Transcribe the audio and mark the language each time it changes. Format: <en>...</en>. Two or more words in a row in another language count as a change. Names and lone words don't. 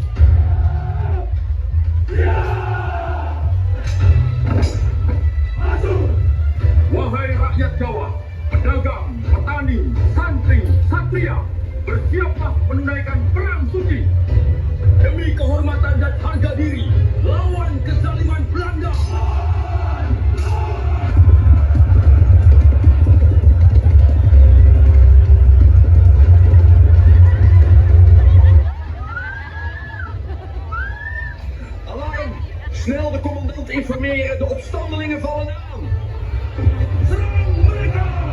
<id>Wahai rakyat Jawa, pedagang, petani, santri, satria, bersiaplah menunaikan perang suci demi kehormatan dan harga diri lawan kezaliman Belanda.</id> <nl>Snel de commandant informeren, de opstandelingen vallen aan.</nl> <id>Serang mereka!</id>